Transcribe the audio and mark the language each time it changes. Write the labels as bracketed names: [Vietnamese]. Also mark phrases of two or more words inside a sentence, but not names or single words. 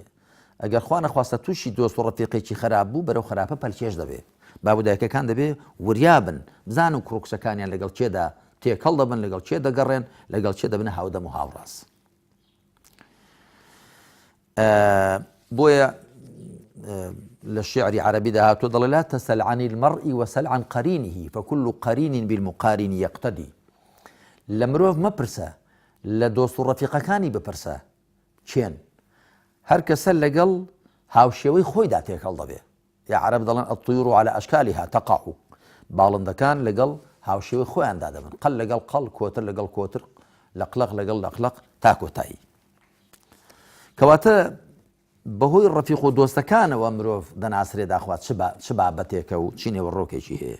[Central Kurdish] ئەگەر خوا نەخواستە تووشی دۆست و ڕەفیقێکی خراپ بوو بەرەو خراپە پەلکێش دەبێت. بابودایکەکان دەبێت وریابن، بزان و کوڕکچەکانیان لەگەڵ چێدا تێکەڵ دەبن، لەگەڵ چێ دەگەڕێن، لەگەڵ چێ دەبنە هاودەم و هاوڕاست. بۆیە لە شیعری عەرەبیدا هاتووە دەڵێ [Arabic] لا تەسەل عن المەرء وسەل عن قەرینه فكل قەرین بالمقارن یەقتەدی. [Central Kurdish] لە مرۆڤ مەپرسە، لە دۆست و ڕەفیقەکانی بپرسە چێن، هەر کەسە لەگەڵ هاوشێوەی خۆیدا تێکەڵ دەبێ. یا عەرەب دەڵێن [Arabic] الطيور على أشكالها تقع، [Central Kurdish] باڵندەکان لەگەڵ هاوشێوەی خۆیاندا دەبن، قەڵ لەگەڵ قەڵ، کۆتر لەگەڵ کۆتر، لەقلەق لەگەڵ لەقلەق تا کۆتایی. کەواتە بەهۆی ڕەفیق و دۆستەکانەوە مرۆڤ دەناسرێت داخوات چ بابەتێکە و چی نێوەڕۆکێکی هەیە.